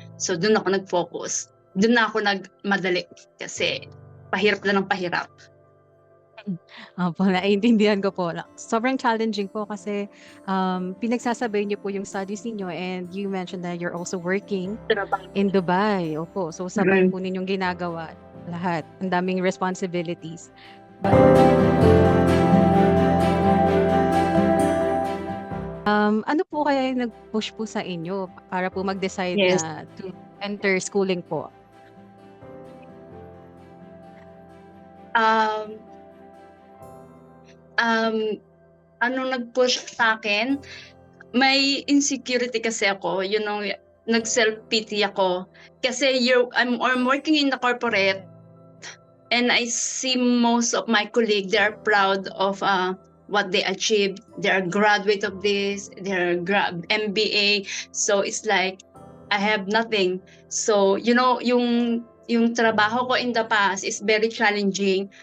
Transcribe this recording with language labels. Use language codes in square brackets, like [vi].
[tl] So doon ako nag-focus. Doon na ako nagmadali kasi pahirap na ng pahirap. Opo, naiintindihan ko po. Sobrang challenging po kasi pinagsasabay niyo po yung studies ninyo [en] and you mentioned that you're also working in Dubai. [tl] Opo, so sabay po ninyong ginagawa lahat. Ang daming responsibilities. Ano po kaya yung nag-push po sa inyo para po mag-decide [en] Yes. na to enter schooling po? [tl] Um, ano nag-push sa akin, may insecurity kasi ako, nag-self-pity ako. [en] Kasi I'm working in the corporate and I see most of my colleagues, they are proud of what they achieved. They are graduate of this, they're MBA. So it's like, I have nothing. So, [tl] yung trabaho ko [en] in the past is very challenging.